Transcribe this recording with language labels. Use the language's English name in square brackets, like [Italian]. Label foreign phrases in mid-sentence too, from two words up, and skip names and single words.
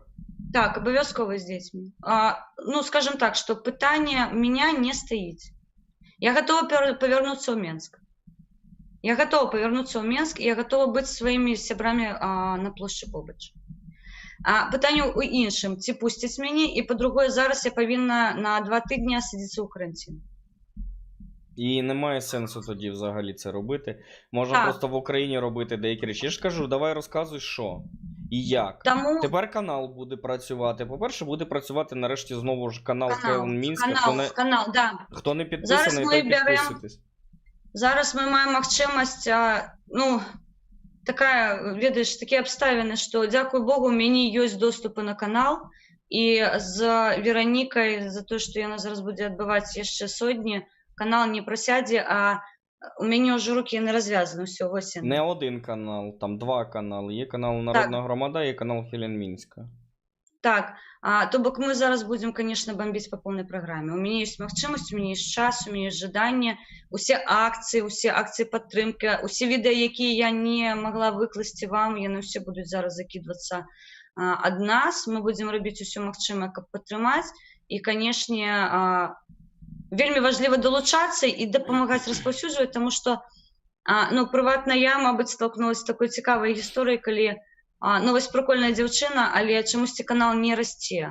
[Belarusian] Так, абавязкова з дзецьмі. Ну, скажем так, што пытанне меня не стаіць. Я гатова павярнуцца ў Менск. Я гатова павярнуцца ў Менск, і я гатова быць сваімі сябрамі на плошчы побач. Пытанне ў іншым, ці пусцяць мяне, і па-другое, зараз я павінна на 2 тыдні садзіцца ў каранцін. [Ukrainian] І немає сенсу тоді взагалі це робити. Можна просто в Україні робити деякі речі. Я ж кажу, давай розказуй, що і як. Тому... Тепер канал буде працювати. По-перше, буде працювати нарешті знову ж канал Хелен Мінська. Хто не підписаний, той підписуйтесь. Зараз ми маємо можливість, ну, [Belarusian] такая, ведаеш, такія абставіны, што, дзякуй Богу, у мяне ёсць доступы на канал, і з Веранікай, за тое, што яна зараз будзе адбываць яшчэ сотні, канал не прасядзе, а у мяне ўжо рукі яны развязаны, ўсё, вось яны. [Ukrainian] Не один канал, там два канали. Є канал Народна Громада, є канал Хелен Мінська. [Belarusian] Так, то бок мы зараз будзем, конечно, бомбіць па поўнай праграме. У мяне ёсць магчымасць, у мяне ёсць час, у мяне ёсць жаданне, усе акцыі падтрымкі, усе відэа, якія я не магла выкласці вам, яны ўсе будуць зараз закідвацца ад нас. Мы будзем рабіць усё магчымае, каб падтрымаць. І, канешне, вельмі важліва далучацца і дапамагаць распаўсюджваць, таму што, ну, прыватна я, мабыць, столкнулася з такой цікавай гісторыяй, калі ну, вось прикольная дзяўчына, але чамусьці канал не расце.